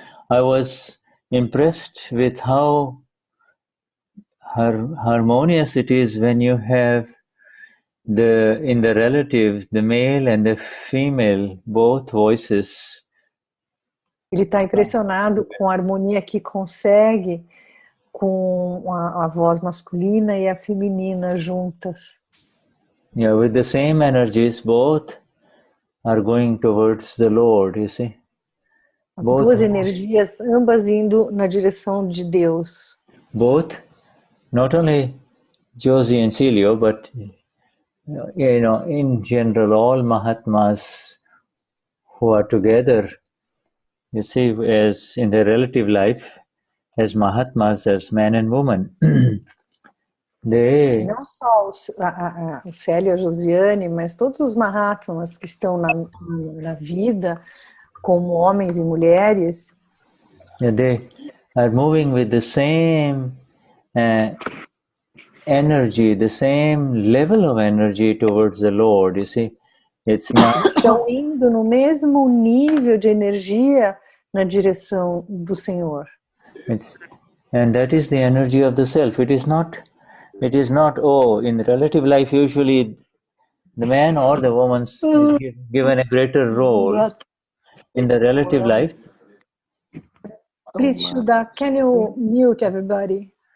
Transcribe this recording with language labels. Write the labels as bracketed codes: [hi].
[en] I was impressed with how harmonious it is when you have in the relative, the male and the female, both voices. [pt] Ele está impressionado com a harmonia que consegue com a voz masculina e a feminina juntas. [en] Yeah, with the same energies, both are going towards the Lord, you see. [pt] As duas energias, ambas indo na direção de Deus. [en] Both, not only Josie and Celio, but in general, all Mahatmas who are together, you see, as in their relative life, as Mahatmas, as man and woman. [pt] Não só o Célio e a Josiane, mas todos os Mahatmas que estão na vida, como homens e mulheres, [en] they are moving with the same energy, the same level of energy towards the Lord, you see. It's not... [pt] Estão indo no mesmo nível de energia na direção do Senhor. [en] And that is the energy of the self. It is not, in relative life, usually the man or the woman is given a greater role in the relative life. Please, Shuddha, can you mute everybody?